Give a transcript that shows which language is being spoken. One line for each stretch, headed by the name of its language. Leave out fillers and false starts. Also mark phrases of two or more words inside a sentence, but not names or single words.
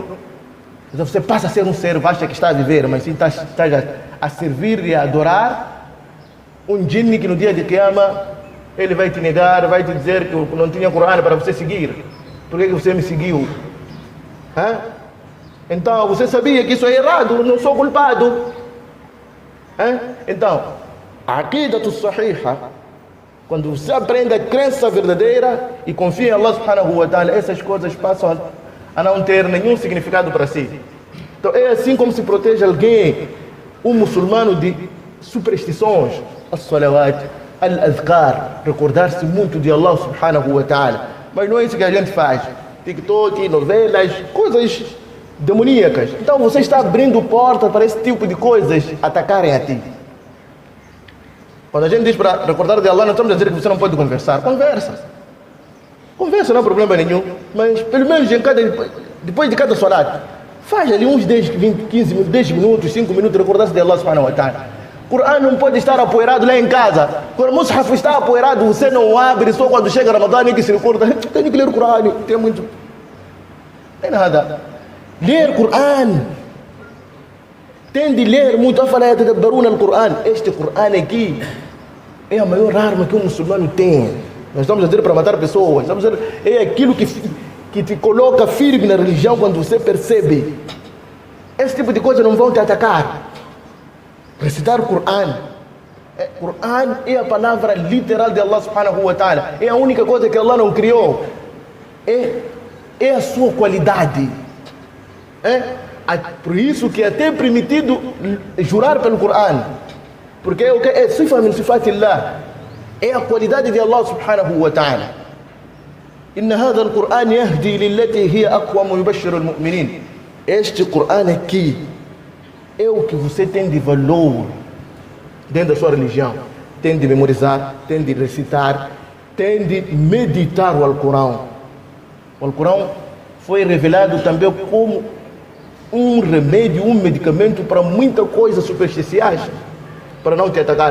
Portuguese: Então você passa a ser um servo, acha que está a viver, mas sim está a servir e a adorar um jinni que no dia de Qiyama ele vai te negar, vai te dizer que não tinha Corão para você seguir. Por que você me seguiu? Então você sabia que isso é errado, não sou culpado. Então, a
Arabic: عقيدة صحيحة,
Portuguese: quando você aprende a crença verdadeira e confia em Allah
Arabic: سبحانه وتعالى,
Portuguese: essas coisas passam a não ter nenhum significado para si. Então é assim como se protege alguém, um muçulmano, de superstições.
Arabic: الصلوات، الأذكار,
Portuguese: recordar-se muito de Allah
Arabic: سبحانه وتعالى.
Portuguese: Mas não é isso que a gente faz. TikTok, novelas, coisas demoníacas. Então você está abrindo porta para esse tipo de coisas atacarem a ti. Quando a gente diz para recordar de Allah, não estamos a dizer que você não pode conversar. Conversa, não há problema nenhum. Mas pelo menos depois de cada salat, faz ali uns 10, 20, 15 minutos, 10 minutos, 5 minutos, recordar-se de Allah
Arabic: سبحانه وتعالى.
Portuguese: O Corão não pode estar apoiado lá em casa. Quando o Mus'haf está apoiado, você não abre, só quando chega Ramadã e que se recorda. Tem que ler o Corão, tem muito. Tem nada. Ler o Corão. Tem de ler muito. Este Corão aqui é a maior arma que um muçulmano tem. Nós estamos a dizer para matar pessoas. Estamos a dizer, é aquilo que te coloca firme na religião quando você percebe. Esse tipo de coisa não vão te atacar. Recitar o Corão. Corão é a palavra literal de Allah
Arabic: سبحانه وتعالى.
Portuguese: É a única coisa que Allah não criou. É a sua qualidade. Por isso que é até permitido jurar pelo Corão. Porque é o que? É
Arabic: صفة من صفات الله.
Portuguese: É a qualidade de Allah
Arabic: سبحانه وتعالى. إن هذا القرآن يهدي للتي هي أقوم ويبشر المؤمنين.
Portuguese: Este Qur'an aqui é o que você tem de valor dentro da sua religião. Tem de memorizar, tem de recitar, tem de meditar o Alcorão. O Alcorão foi revelado também como um remédio, um medicamento para muita coisa supersticiais, para não te atacar.